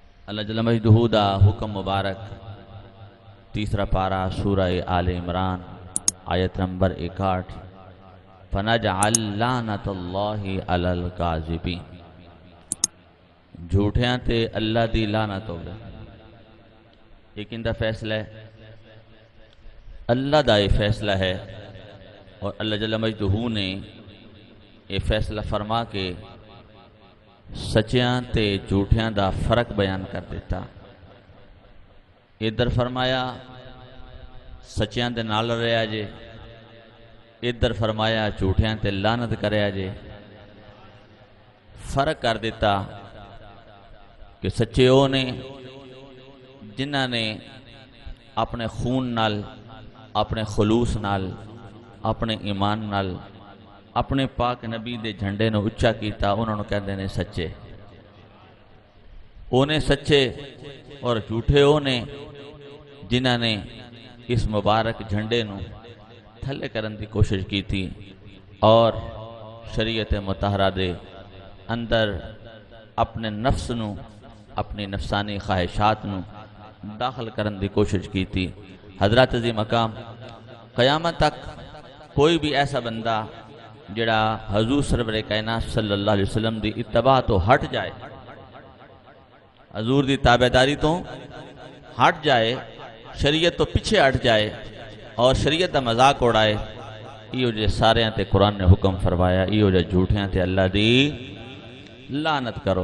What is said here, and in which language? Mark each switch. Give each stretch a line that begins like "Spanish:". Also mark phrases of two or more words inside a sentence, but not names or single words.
Punjabi: اللہ
Arabic: جل مجدہ
Punjabi: دا حکم مبارک تیسرا پارہ سورہ آل عمران آیت نمبر 61
Arabic: فَنَجْعَلْ لَعْنَةَ اللَّهِ عَلَى الْكَاذِبِينَ
Punjabi: جھوٹیاں تے اللہ دی لعنت ہوگی۔ ایک اندہ فیصلہ ہے، اللہ دا یہ فیصلہ ہے، اور اللہ
Arabic: جل مجدہ
Punjabi: نے یہ فیصلہ فرما کے سچیاں تے جھوٹیاں دا فرق بیان کر دیتا۔ ادھر فرمایا سچیاں دے نال رہیا جے، ادھر فرمایا جھوٹیاں تے لعنت کریا جے۔ فرق کر دیتا کہ سچے وہ نے جنہاں نے اپنے خون نال، اپنے خلوص نال، اپنے ایمان نال اپنے پاک نبی دے جھنڈے نو اچھا کیتا، انہوں نے کہتے ہیں سچے۔ اونے سچے اور جھوٹے اونے جنہاں نے اس مبارک جھنڈے نو تھلے کرن دی
Urdu: کوشش کی تھی
Punjabi: اور شریعت مطہرہ دے اندر اپنے نفس نو، اپنی نفسانی خواہشات نو داخل کرن دی
Urdu: کوشش کی تھی۔
Punjabi: حضرات عظیم مقام، قیامت تک کوئی بھی ایسا بندہ جڑا حضور سرور کائنات
Arabic: صلی اللہ علیہ وسلم
Punjabi: دی اتباع تو ہٹ جائے، حضور دی تابعداری تو ہٹ جائے، شریعت تو پیچھے ہٹ جائے اور شریعت دا مذاق اڑائے، یہ جو سارے تے قرآن نے حکم فرمایا، یہ جو جھوٹیاں تے اللہ دی لعنت کرو۔